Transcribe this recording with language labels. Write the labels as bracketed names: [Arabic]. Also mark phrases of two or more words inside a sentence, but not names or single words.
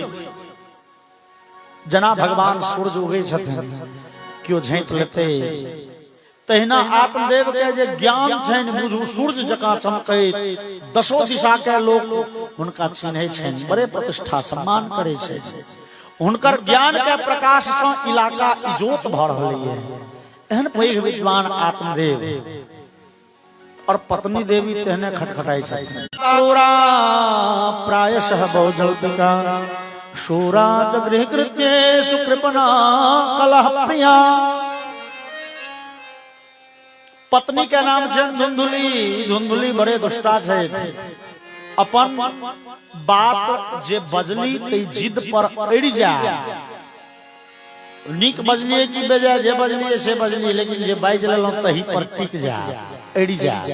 [Maithili] जना भगवान सूर्य उगै छथिन क्यों झाँपि लेते, तहिना आत्मदेव के जे ज्ञान छनि बुझू सूर्य जकाँ चमकैत दसो दिशा के लोक हुनका चिन्है छनि, बड़े प्रतिष्ठा सम्मान करै छै। हुनकर ज्ञान के प्रकाश सँ इलाका इजोत भऽ रहलै है। एहन पैघ विद्वान आत्मदेव और पत्नी देवी तेहने खटखटाई छथिन। [Sanskrit] प्रायशः बहुजल्पिका शूरा च गृहकृत्ये सुकृपणा कलह प्रिया। [Maithili] पत्नी के नाम छनि धुंधुली। धुंधुली बड़े दुष्टा छै, अपन बात जे बजली तै जिद पर अड़ि जाय। नीक बजलिए कि बेजाय जे बजलिए से बजलिए, लेकिन जे बाजि लेलहुँ तही पर टिक जाय, अड़ि जाय।